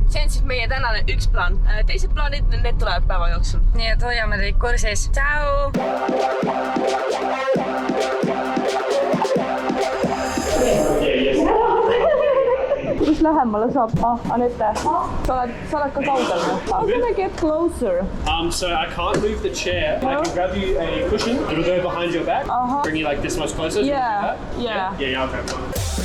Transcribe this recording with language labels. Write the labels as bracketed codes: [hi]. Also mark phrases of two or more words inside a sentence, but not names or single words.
[et] See on siis meie tänane üks plaan. Teised plaanid, need tulevad päeva jooksul. Nii et hoiame teid kursis. Tšau! Kus lähemale saab? Anette, sa oled ka kaugel. [en] How can I get closer? So I can't move the chair. I can grab you a cushion. It'll go behind your back. Bring you like this much closer. Yeah. Yeah, okay.